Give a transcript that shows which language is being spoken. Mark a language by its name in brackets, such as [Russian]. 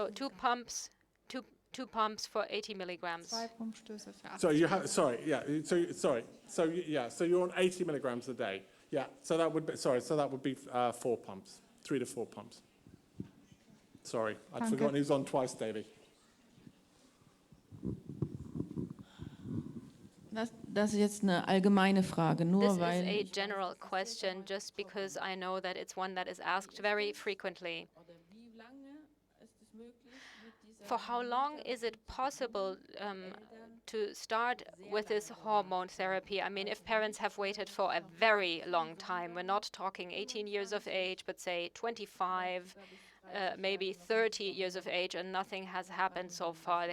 [English] So 2 pumps, two pumps for 80 milligrams. [German] 2 Pumpstöße für 80. [English] So you have, sorry, yeah, so you're on 80 milligrams a day. Yeah, so that would be, so that would be 4 pumps, 3 to 4 pumps. Sorry, I'd forgotten he was on twice daily. [German] Das ist jetzt eine allgemeine Frage, nur [English] This is [German] weil [English] a general question, just because I know that it's one that is asked very frequently. For how long is it possible to start with this hormone therapy? I mean, if parents have waited for a very long time, we're not talking 18 years of age, but say 25, maybe 30 years of age, and nothing has happened so far.